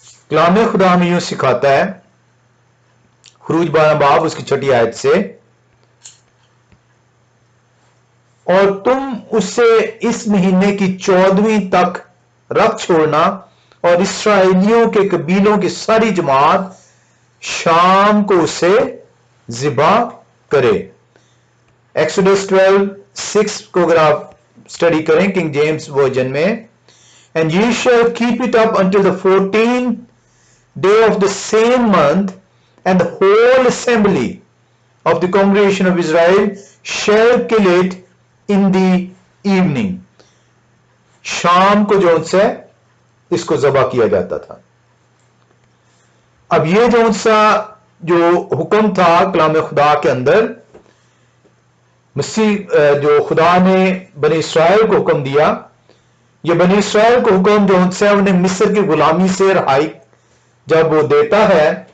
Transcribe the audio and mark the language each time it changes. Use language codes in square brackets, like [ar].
[ur] کلام خدا ہمیں یوں سکھاتا ہے خروج 12 باب اس کی 6 آیت سے, اور تم اسے اس مہینے کی 14ویں تک رکھ چھوڑنا, اور اسرائیلیوں کے قبیلوں کی ساری جماعت شام کو اسے ذبح کرے. ایکسوڈس 12:6 کو اگر آپ اسٹڈی کریں کنگ جیمز ورژن میں, [en] and ye shall keep it up until the 14th day of the same month, and the whole assembly of the congregation of Israel shall kill it in the evening. [ur] شام کو جو سے اس کو ذبح کیا جاتا تھا. اب یہ جو حکم تھا کلام خدا کے اندر, مسیح جو خدا نے بنی اسرائیل کو حکم دیا, یہ بنی اسرائیل کو حکم جو سے انہیں مصر کی غلامی سے رہائی جب وہ دیتا ہے